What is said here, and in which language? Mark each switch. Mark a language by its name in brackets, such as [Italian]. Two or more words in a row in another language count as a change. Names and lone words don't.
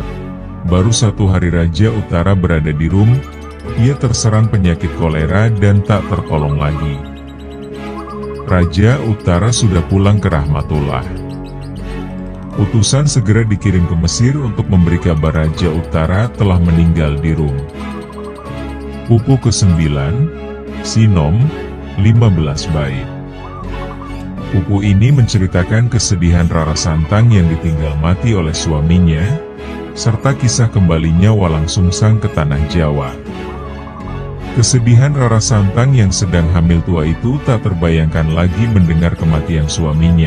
[Indonesian] Baru 1 hari Raja Utara berada di Rum, ia terserang penyakit kolera dan tak tertolong lagi. Raja Utara sudah pulang ke Rahmatullah. Utusan segera dikirim ke Mesir untuk memberi kabar Raja Utara telah meninggal di Rum. Pupuh ke-9, Sinom, 15 bait. Pupuh ini menceritakan kesedihan Rara Santang yang ditinggal mati oleh suaminya, serta kisah kembalinya Walang Sungsang ke tanah Jawa. Kesedihan Rara Santang yang sedang hamil tua itu tak terbayangkan lagi mendengar kematian suaminya.